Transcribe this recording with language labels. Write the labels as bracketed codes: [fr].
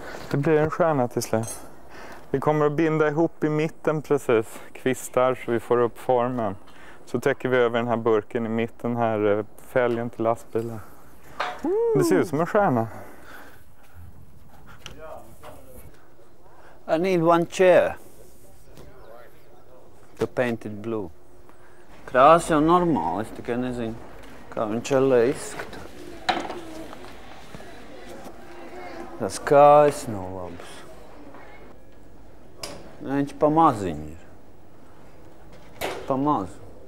[sv] Det blir en stjärna till slut. Vi kommer att binda ihop i mitten precis. Kvistar så vi får upp formen. Så täcker vi över den här burken i mitten här. Fälgen till lastbilen. Det ser ut som en stjärna. [en] I need one chair to paint it blue. [lv] Krāsa jau normāli, es tikai nezinu, kā viņš ellē izskata. Tas kājas nav labas. Viņš pa maziņu ir. Pa mazu.